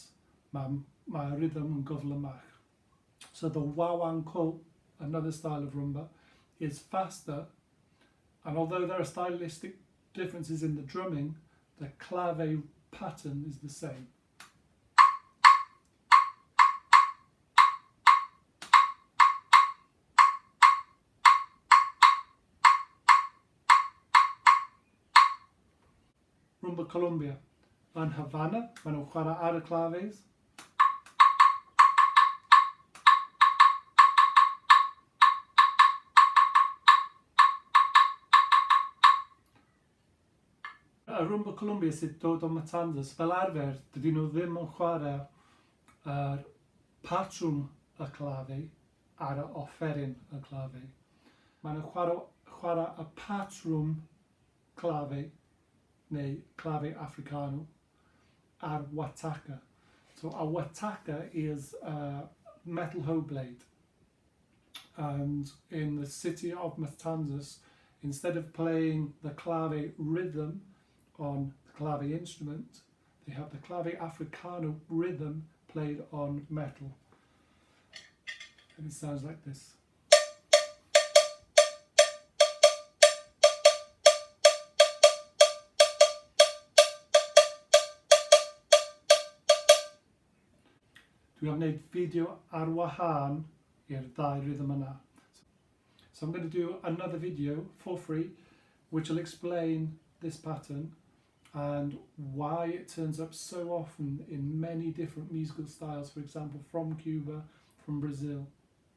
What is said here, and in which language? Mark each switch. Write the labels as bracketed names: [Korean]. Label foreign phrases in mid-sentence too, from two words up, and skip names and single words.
[Welsh] Mae'r rhythm yn gyflymach. [English] So the wawanko, another style of rumba, is faster, and although there are stylistic differences in the drumming, the clave pattern is the same. Rumba Colombia. [Welsh] Yn Havana, maen nhw'n chwarae ar y claves. Y Rumba Colombia sydd dod o Matanzas, fel arfer, dydyn nhw ddim yn chwarae yr patrwm y clave ar y offeryn y clave. Maen nhw'n chwarae y patrwm clave, neu clave Africano, ar wataka. [English] So a wataka is a metal hoe blade. And in the city of Matanzas, instead of playing the clave rhythm on the clave instrument, they have the clave Africano rhythm played on metal. And it sounds like this. [Welsh] Dwi am wneud fideo ar wahân i'r ddau rhythm yna. [English] So I'm going to do another video for free which will explain this pattern and why it turns up so often in many different musical styles, for example from Cuba, from Brazil.